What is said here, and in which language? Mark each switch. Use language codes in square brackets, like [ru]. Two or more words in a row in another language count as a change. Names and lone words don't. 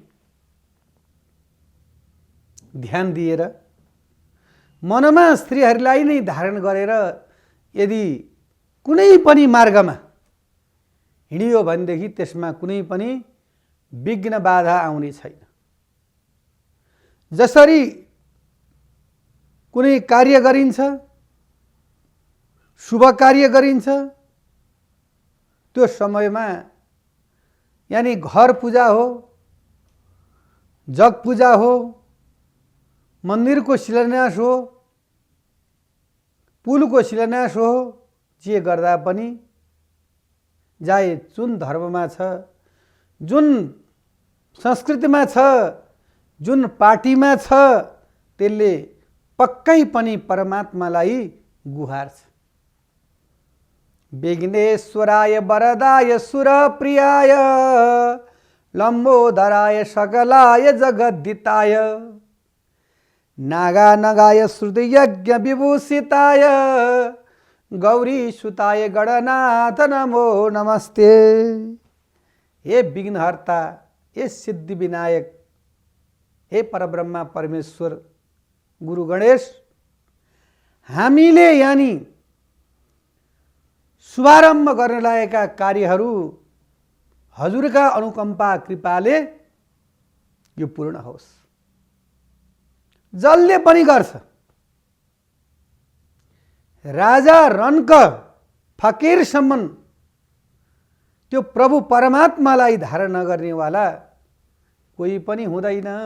[ne] ध्यान दिएर मनमा स्त्रीहरूलाई नै धारण गरेर यदि कुनै पनि मार्गमा हिँडियो भनेदेखि त्यसमा कुनै पनि विघ्न बाधा आउने छैन। जसरी कुनै कार्य गरिन्छ, शुभ कार्य गरिन्छ, त्यो समयमा यानी घर पूजा हो, जग पूजा हो, मंदिर को शिलान्यास हो, पुल को शिलान्यास हो, जे गर्दा पनि जाए जुन धर्ममा छ, जुन संस्कृतिमा छ, जुन पार्टीमा छ, त्यसले पक्कै पनि परमात्मालाई गुहार्छ। [sa] विघ्नेश्वराय वरदाय सुरप्रियाय लम्बोदराय सकलाय जगद्दिताय नागानगाय श्रुतियज्ञ विभूषिताय गौरी सुताय गणनाथ नमो नमस्ते। [ne] हे विघ्नहर्ता, हे सिद्धि विनायक, हे परब्रह्मा परमेश्वर गुरु गणेश, हामीले यानी शुभारम्भ गर्न लागेका कार्यहरू हजुरका अनुकम्पा कृपाले यो पूर्ण होस्। जसले पनि गर्छ, राजा रन्क फकीरसम्म त्यो प्रभु परमात्मालाई धारण नगर्नेवाला कोही पनि हुँदैन।